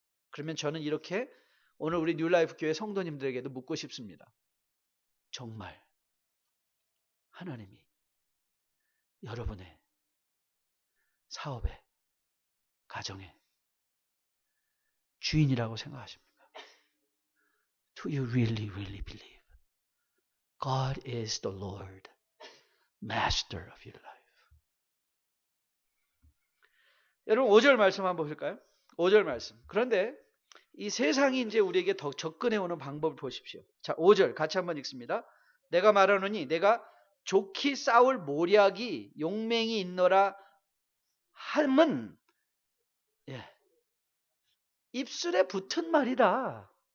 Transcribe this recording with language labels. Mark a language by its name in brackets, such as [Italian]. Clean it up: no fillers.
[Korean] 그러면 저는 이렇게 오늘 우리 뉴라이프 교회 성도님들에게도 묻고 싶습니다. 정말 하나님이 여러분의 사업에, 가정에 주인이라고 생각하십니까? [English] Do you really, really believe God is the Lord, Master of your life? [Korean] 여러분 5절 말씀 한번 보실까요? 5절 말씀. 그런데 이 세상이 이제 우리에게 더 접근해 오는 방법을 보십시오. 자, 5절 같이 한번 읽습니다. 내가 말하노니 내가 좋기 싸울 모략이 용맹이 있노라 함은 입술에 붙은 말이다.